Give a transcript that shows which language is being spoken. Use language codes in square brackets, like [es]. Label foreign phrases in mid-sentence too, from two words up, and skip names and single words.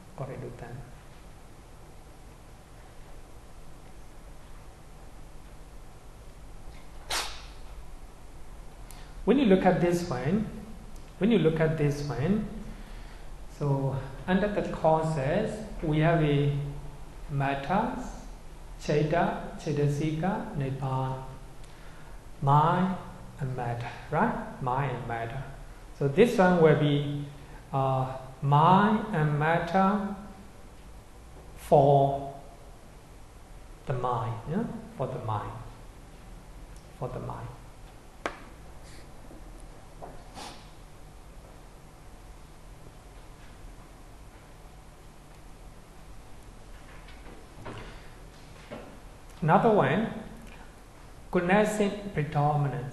[en] When you look at this one, so under the causes, we have a matters, [pi] cheta, cetasika, nibbana, [en] mind and matter, right? Mind and matter. So this one will be mind and matter for the mind, for the mind. Another one, cognitive predominance.